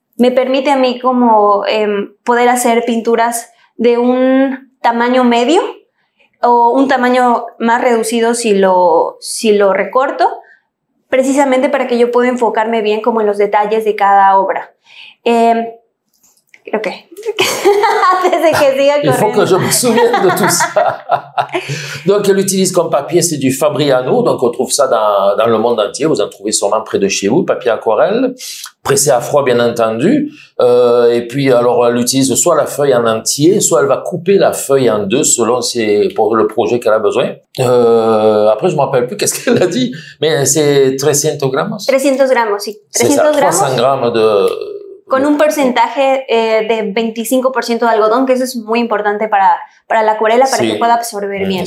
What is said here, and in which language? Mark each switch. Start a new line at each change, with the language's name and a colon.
Spanish: Me permite a mí como poder hacer pinturas de un tamaño medio o un tamaño más reducido si lo recorto, precisamente para que yo pueda enfocarme bien como en los detalles de cada obra. Creo que antes de que siga corriendo.
French: Il faut que je me souvienne de tout ça. Donc, elle utilise comme papier, c'est du Fabriano. Donc, on trouve ça dans le monde entier. Vous en trouvez sûrement près de chez vous, papier aquarelle, pressé à froid, bien entendu. Et puis, alors, elle utilise soit la feuille en entier, soit elle va couper la feuille en deux selon pour le projet qu'elle a besoin. Après, je me rappelle plus qu'est-ce qu'elle a dit, mais c'est 300 gramos.
Spanish: 300 gramos, sí. 300
French: gramos. 300 grammes de...
Spanish: Con un porcentaje de 25% de algodón, que eso es muy importante para la acuarela, para que pueda absorber bien.